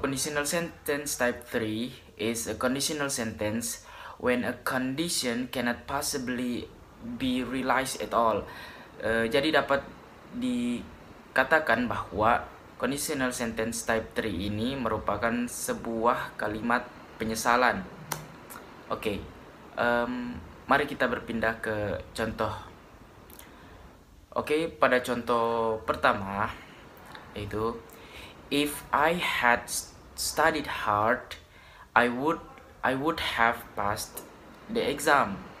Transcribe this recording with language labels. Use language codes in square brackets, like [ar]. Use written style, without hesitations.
[en] Conditional sentence type 3 is a conditional sentence when a condition cannot possibly be realized at all. [id] Jadi dapat dikatakan bahwa conditional sentence type 3 ini merupakan sebuah kalimat penyesalan. Oke. Mari kita berpindah ke contoh. Oke, pada contoh pertama yaitu [en] if I had studied hard, I would have passed the exam.